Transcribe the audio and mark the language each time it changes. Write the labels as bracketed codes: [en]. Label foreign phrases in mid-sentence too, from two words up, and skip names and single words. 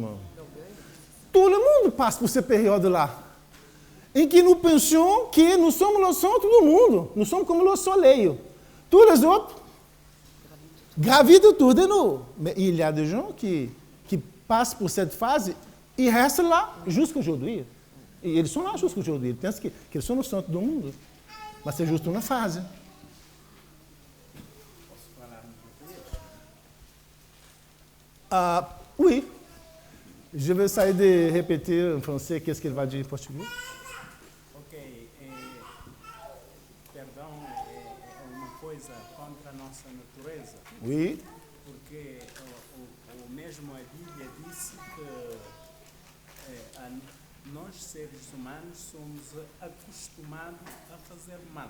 [fr] Tout le monde passe por cette période-là. [pt] Em que [fr] nous pensions que nous sommes le centre du monde. Nous sommes comme le soleil. Tous les autres gravitent autour de nous. Mais il y a des gens qui passent por cette phase e restent là jusqu'à aujourd'hui. [pt] E eles [fr] sont là jusqu'à aujourd'hui. Ils pensent qu'ils sont le centre du monde. Mas c'est juste une phase. Oui. Je vais essayer de répéter en français qu'est-ce qu'il va dire en portugais. [pt] Ok, perdão é uma coisa contra a nossa natureza, [fr] Oui. [pt] porque o mesmo a Bíblia disse que nós seres humanos somos acostumados a fazer mal.